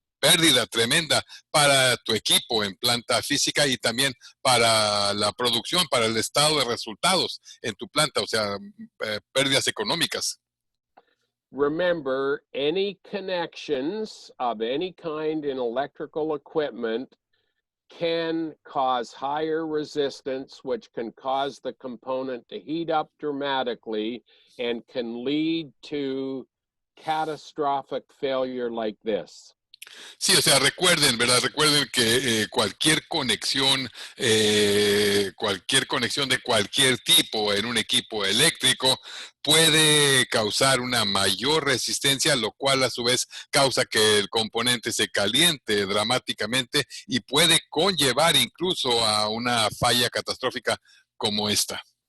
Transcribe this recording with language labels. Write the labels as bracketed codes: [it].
[es] pérdida tremenda para tu equipo en planta física y también para la producción, para el estado de resultados en tu planta, o sea, pérdidas económicas. [en] Remember, any connections of any kind in electrical equipment can cause higher resistance, which can cause the component to heat up dramatically and can lead to catastrophic failure like this. [es] Sí, o sea, recuerden, ¿verdad? Recuerden que cualquier conexión de cualquier tipo en un equipo eléctrico puede causar una mayor resistencia, lo cual a su vez causa que el componente se caliente dramáticamente y puede conllevar incluso a una falla catastrófica como esta.